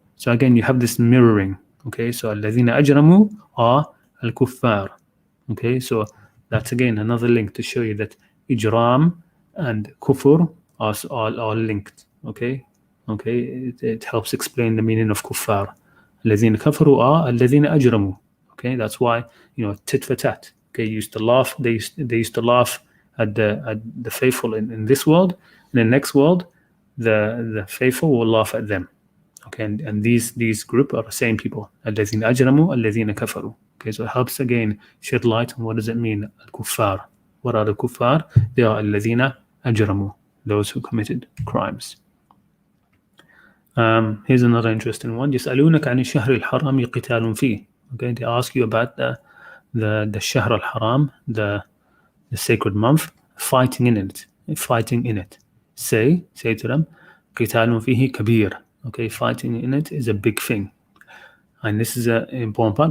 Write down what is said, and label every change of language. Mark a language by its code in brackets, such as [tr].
[en] So again, you have this mirroring. Okay, so [ar] الَّذِينَ أَجْرَمُوا [en] are al-kuffar. Okay, so that's again another link to show you that ijram and kufr are linked. Okay, Okay, it helps explain the meaning of kuffar. [ar] الذين كفروا are الذين أجرموا. [en] Okay, that's why, tit for tat. Okay, used to laugh. They used to laugh at the faithful in this world. In the next world, the faithful will laugh at them. Okay, and these group are the same people. [ar] الذين أجرموا الذين كفروا. [en] Okay, so it helps again shed light on what does it mean الكفار. What are the kuffar? They are [ar] الذين أجرموا, [en] those who committed crimes. Here's another interesting one. [ar] يسألونك عن الشهر الحرام قتال فيه. [en] Okay, they ask you about the [ar] الشهر الحرام, [en] the sacred month, fighting in it. Say to them, [ar] قتال فيه كبير. [en] Okay, fighting in it is a big thing, and this is an important part.